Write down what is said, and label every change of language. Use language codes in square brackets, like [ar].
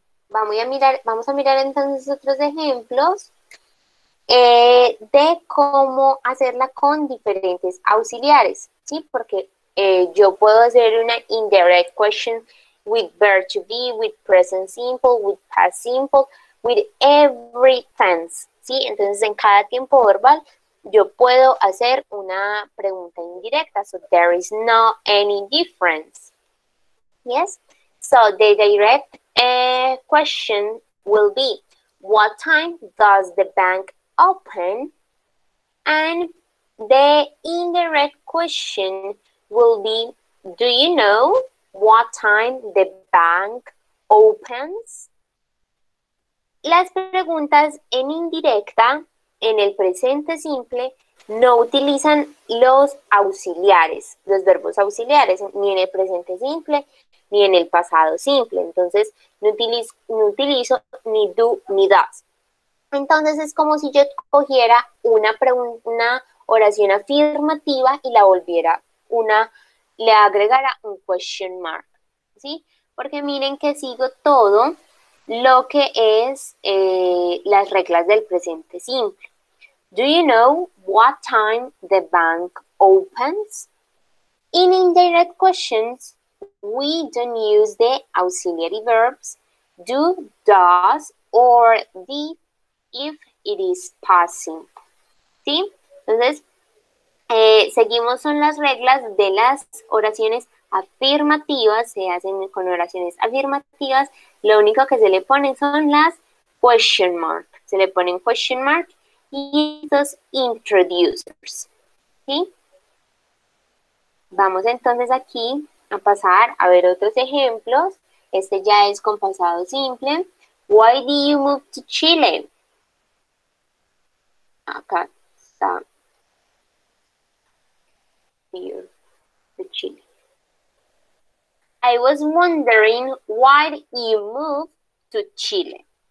[es] Vamos a mirar entonces otros ejemplos de cómo hacerla con diferentes auxiliares, ¿sí? Porque yo puedo hacer una [en] indirect question with verb to be, with present simple, with past simple, with every tense, ¿sí? [es] Entonces, en cada tiempo verbal, yo puedo hacer una pregunta indirecta. [en] So, there is no any difference. Yes? So, the direct question will be, what time does the bank open? And the indirect question will be, do you know what time the bank opens? [es] Las preguntas en indirecta, en el presente simple, no utilizan los auxiliares, los verbos auxiliares, ni en el presente simple, ni en el pasado simple. Entonces, no utilizo ni do ni does. Entonces, es como si yo cogiera una oración afirmativa y la volviera le agregara un question mark, ¿sí? Porque miren que sigo todo lo que es las reglas del presente simple. [en] Do you know what time the bank opens? In indirect questions, we don't use the auxiliary verbs do, does, or did if it is past simple. [es] ¿Sí? Entonces, seguimos son las reglas de las oraciones afirmativas, se hacen con oraciones afirmativas, lo único que se le ponen son las question mark, se le ponen question mark y los introducers, ¿sí? Vamos entonces aquí a pasar a ver otros ejemplos, este ya es con pasado simple. [en] Why did you move to Chile? [es] Acá está here, to Chile. [en] I was wondering why you moved to Chile.